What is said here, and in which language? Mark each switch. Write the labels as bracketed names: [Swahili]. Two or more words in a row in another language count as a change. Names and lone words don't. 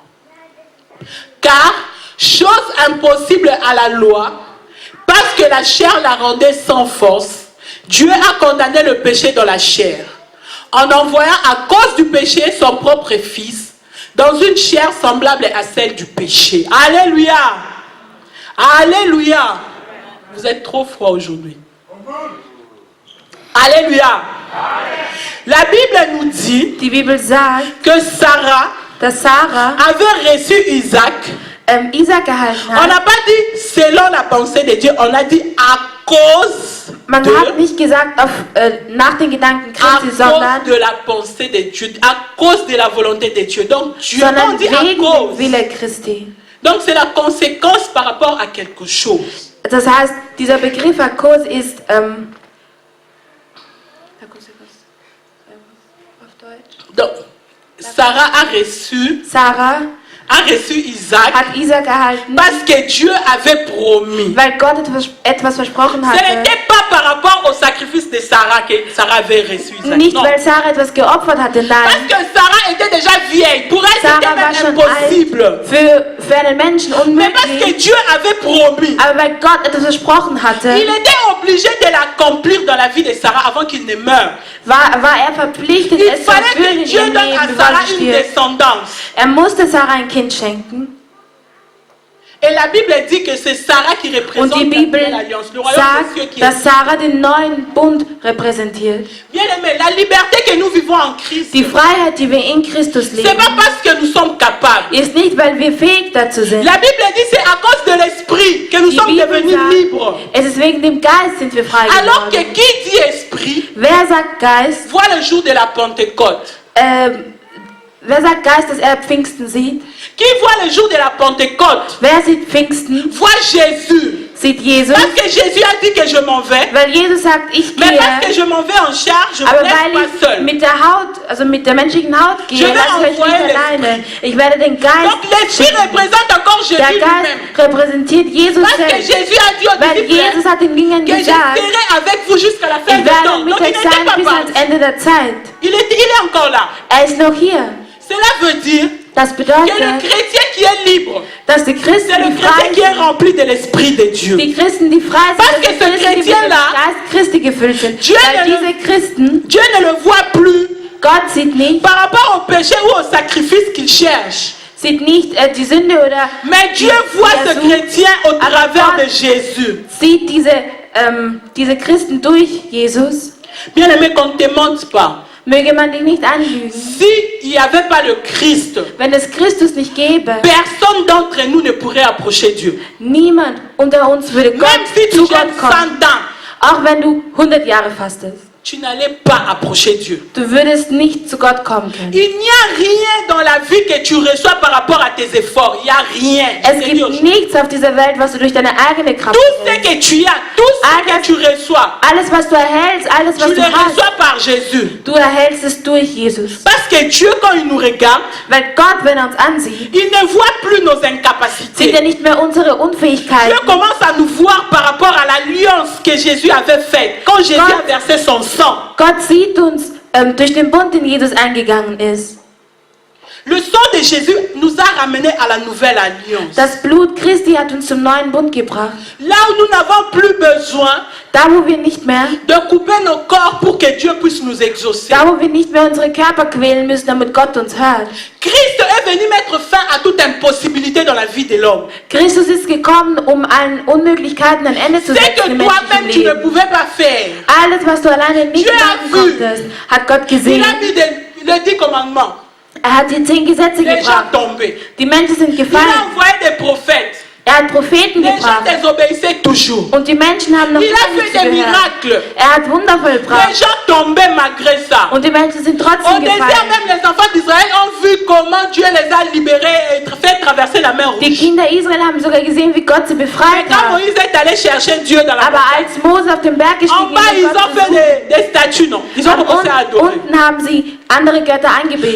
[French] Car, chose impossible à la loi, parce que la chair la rendait sans force, Dieu a condamné le péché dans la chair, en envoyant à cause du péché son propre Fils, dans une chair semblable à celle du péché. Alléluia! Alléluia! Vous êtes trop froid aujourd'hui. Alléluia! La Bible nous dit [German] die Bibel sagt, [French] que Sarah [German] dass Sarah [French] avait reçu Isaac. [German] Isaac gehalten [French] On [German] hat. [French] n'a pas dit selon la pensée de Dieu, on a dit à cause [German] Man hat nicht gesagt nach den Gedanken [French] à [German] Christi, sondern, [French] cause de la pensée de Dieu, à cause de la volonté de Dieu. Donc Dieu, on [German] sondern [French] dit à [German] wegen dem [French] cause. [German] Wille Christi. [French] Donc c'est la conséquence par rapport à quelque chose. [German] Das heißt, dieser Begriff Akos ist, [French] Donc Sarah Sarah a reçu Isaac [German] hat Isaac erhalten, [French] parce que Dieu avait promis. [German] weil Gott etwas versprochen [French] Ce [German] hatte. [French] n'était pas par rapport au sacrifice de Sarah que Sarah avait reçu Isaac. [German] Nicht, [French] Non. [German] weil Sarah etwas geopfert hatte, [French] Parce [German] nein. [French] que Sarah était déjà vieille. Pour elle, Sarah c'était [German] war [French] même [German] schon [French] impossible. [German] alt, für einen Menschen [French] Mais parce que [German] unmöglich. [French] Dieu avait promis, [German] Aber weil Gott etwas versprochen hatte, [French] il était obligé de l'accomplir dans la vie de Sarah avant qu'il ne meure. [German] war er verpflichtet, [French] Il [German] es zu [French] fallait [German] erfüllen [French] que [German] in [French] Dieu [German] ihrem [French] donne [German] Leben, [French] à [German] bevor Sarah sie [French] une [German] stirbt. [French] descendance. [German] Er musste Sarah ein Kind schenken. [French] Et la Bible dit que c'est Sarah qui [German] Und [French] représente [German] die [French] la [German] Bibel [French] nouvelle alliance, le royaume des cieux [German] sagt, [French] qui [German] dass Sarah den neuen Bund repräsentiert. [French] Bien aimé, la liberté que nous vivons en Christ, [German] Die Freiheit, die wir in Christus [French] c'est [German] leben, [French] pas parce que nous sommes capables. [German] ist nicht, weil wir fähig dazu sind. [French] La Bible dit c'est à cause de l'esprit que nous [German] Die [French] sommes [German] Bibel [French] devenus [German] sagt, [French] libres. [German] es ist wegen dem Geist sind wir frei [French] Alors que [German] geworden. [French] qui dit esprit [German] Wer sagt Geist? [French] voit le jour de la Pentecôte. [German] Wer sagt Geist, dass er Pfingsten sieht? [French] Qui voit le jour de la Pentecôte [German] Wer sieht Pfingsten? [French] voit Jésus. [German] Sieht Jesus. [French] Parce que Jésus a dit que je m'en vais. [German] Weil Jesus sagt, ich [French] Mais parce que [German] gehe. [French] je m'en vais en charge, je ne [German] Aber [French] laisse [German] weil [French] pas [German] ich [French] seul. [German] mit der Haut, also mit der menschlichen Haut gehe, [French] Je vais [German] lasse ich euch [French] envoyer [German] nicht alleine. Ich werde den [French] Donc [German] Geist [French] l'esprit [German] schicken. [French] représente encore Jésus [German] Der [French] lui-même. [German] Geist repräsentiert Jesus [French] Parce que [German] selbst. [French] Jésus a dit aux [German] Weil [French] disciples [German] Jesus hat den Jüngern [French] que je [German] gesagt, [French] serai avec vous jusqu'à la fin [German] ich [French] du temps. [German] werde mit [French] Donc il [German] euch [French] n'était [German] sein [French] pas [German] bis ans [French] parti. [German] Ende der Zeit. [French] Il est encore là. [German] Er ist noch hier. [French] Cela veut dire [German] Das [French] que le [German] bedeutet, [French] chrétien qui est libre, [German] dass die [French] c'est [German] Christen, [French] le [German] die [French] chrétien [German] frei [French] qui est [German] sind, [French] rempli de l'esprit de Dieu. [German] die Christen, die frei [French] Parce [German] sind, [French] que [German] dass [French] ce [German] die Christen, die mit dem [French] Chrétien-là, [German] Geist Christi gefüllt sind. [French] Dieu [German] Weil [French] ne le- [German] diese Christen, [French] Dieu ne le voit plus [German] Gott sieht nicht, [French] par rapport au péché ou au sacrifice qu'il cherche. [German] sieht nicht die Sünde oder [French] Mais Dieu voit [German] die er [French] ce [German] sucht. [French] chrétien au [German] Aber [French] travers [German] Gott [French] de Jésus. [German] sieht diese Christen durch Jesus. [French] Bien aimé, qu'on ne te mente pas. [German] Möge man dich nicht anlügen. [French] S'il n'y avait pas le Christ, [German] Wenn es Christus nicht gäbe, [French] personne d'entre nous ne pourrait approcher Dieu. [German] niemand unter uns würde [French] Même [German] Gott [French] si tu [German] zu [French] jeûnes [German] Gott 100 kommen. [French] ans, [German] Auch wenn du 100 Jahre fastest. [French] tu n'allais pas approcher Dieu. [German] Du würdest nicht zu Gott kommen können. [French] Il n'y a rien dans la vie que tu reçois par rapport à tes efforts. Il n'y a rien. [German] Es gibt nichts auf dieser Welt, was du durch deine eigene Kraft [French] Tout ce [German] erhältst. [French] que tu as, tout ce que tu reçois, [German] Alles, was du erhältst, alles, was [French] tu [German] du [French] le [German] hast, [French] reçois par Jésus. [German] du erhältst es durch Jesus. [French] Parce que Dieu, quand il nous regarde, [German] Weil Gott, wenn er uns ansieht, [French] il ne voit plus nos [German] sieht er [French] incapacités. [German] nicht mehr unsere Unfähigkeiten. [French] Dieu commence à nous voir par rapport à l'alliance que Jésus avait faite quand Jésus a versé son sang. [German] Gott sieht uns durch den Bund, den Jesus eingegangen ist. [French] Le sang de Jésus nous a ramenés à la nouvelle alliance. [German] Das Blut Christi hat uns zum neuen Bund gebracht. [French] Là où nous n'avons plus besoin [German] Da, wo wir nicht mehr, [French] de couper nos corps pour que Dieu puisse nous exaucer. [German] da, wo wir nicht mehr unsere Körper quälen müssen, damit Gott uns hört. [French] Christ est venu mettre fin à toute impossibilité dans la vie de l'homme. [German] Christus ist gekommen, um allen Unmöglichkeiten ein Ende zu [French] C'est [German] setzen [French] que [German] im [French] toi-même [German] menschlichen [French] tu ne [German] Leben. [French] pouvais pas faire. [German] Alles, was du alleine nicht [French] Dieu a [German] machen [French] vu. [German] konntest, hat Gott [French] Il [German] gesehen. [French] a mis les 10 commandements. [German] Er hat die 10 Gesetze [French] Les gens [German] gebracht. [French] tombaient. [German] Die Menschen sind [French] Il a [German] gefallen. [French] envoyé des prophètes. [German] Er hat Propheten [French] Les gens [German] gebracht. [French] désobéissaient toujours. [German] Und die Menschen haben noch [French] Il a [German] immer nicht [French] fait des [German] zugehört. [French] miracles. [German] Er hat Wunder [French] Les [German] vollbracht. [French] gens tombaient malgré ça. [German] Und die Menschen sind [French] Au [German] trotzdem [French] désert, [German] gefallen. [French] même les enfants d'Israël ont vu comment Dieu les a libérés et fait traverser la mer [German] Die [French] Rouge. [German] Kinder Israel haben sogar gesehen, wie Gott sie [French] Mais [German] befreit [French] quand [German] hat. [French] Moïse est allé chercher Dieu dans la [German] Aber [French] montagne, [German] als Mose auf den Berg [French] en [German] gestiegen [French] bas, ils [German] ist, [French] ont fait des statues, non? Ils ont commencé à adorer. [German] unten haben sie andere Götter angebetet.